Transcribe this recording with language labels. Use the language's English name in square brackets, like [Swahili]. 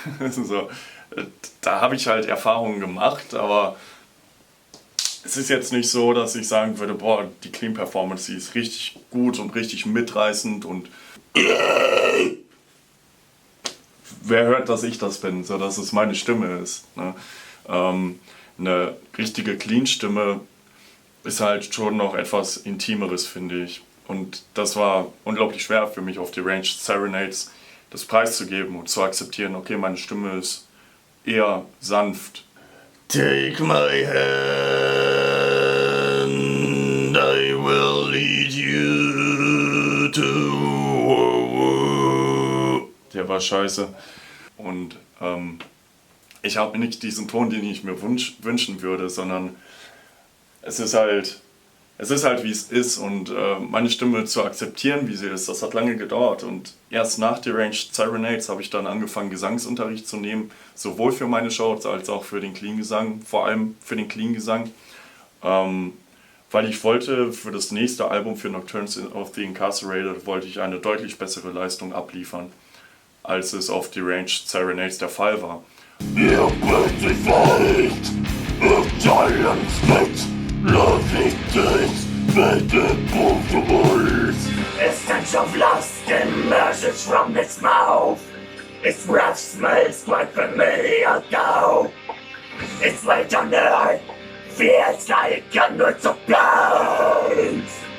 [German] So, da habe ich halt Erfahrungen gemacht, aber es ist jetzt nicht so, dass ich sagen würde, boah, die Clean Performance, die ist richtig gut und richtig mitreißend und wer hört, dass ich das bin, so dass es meine Stimme ist. Ne? Eine richtige Clean-Stimme ist halt schon noch etwas Intimeres, finde ich. Und das war unglaublich schwer für mich auf Deranged Serenades das preiszugeben und zu akzeptieren, okay, meine Stimme ist eher sanft. [English] Take my hand, I will lead you to... [German] Der war scheiße. Und ich habe nicht diesen Ton, den ich mir wünschen würde, sondern es ist halt wie es ist und meine Stimme zu akzeptieren, wie sie ist, das hat lange gedauert und erst nach Deranged Serenades habe ich dann angefangen, Gesangsunterricht zu nehmen, sowohl für meine Shows als auch für den Clean-Gesang, vor allem für den Clean-Gesang, weil ich wollte für das nächste Album, für Nocturnes of the Incarcerated, wollte ich eine deutlich bessere Leistung abliefern, als es auf Deranged Serenades der Fall war. Ihr könnt sich nicht im Giants mit loving things make it comfortable. [English] A stench of lust emerges from its mouth. Its breath smells quite familiar though. Its weight on earth feels like hundreds of pounds.